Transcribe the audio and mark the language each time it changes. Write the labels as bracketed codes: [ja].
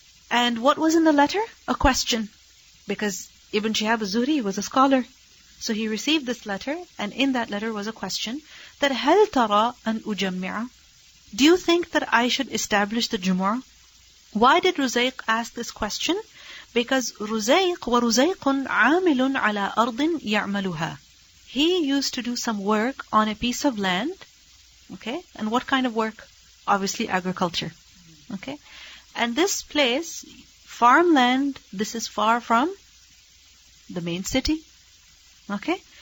[en] And what was in the letter? A question. Because Ibn Shihab al-Zuhri was a scholar. So he received this letter, and in that letter was a question that [ar] هَلْ تَرَى أَنْ أُجَمِّعَ. [en] Do you think that I should establish the Jumu'ah? Why did Ruzayq ask this question? Because [ar] وَرُزَيْقٌ عَامِلٌ عَلَىٰ أَرْضٍ يَعْمَلُهَا. [en] He used to do some work on a piece of land. Okay? And what kind of work? Obviously agriculture. Okay? And this place, farmland, this is far from the main city. Okay?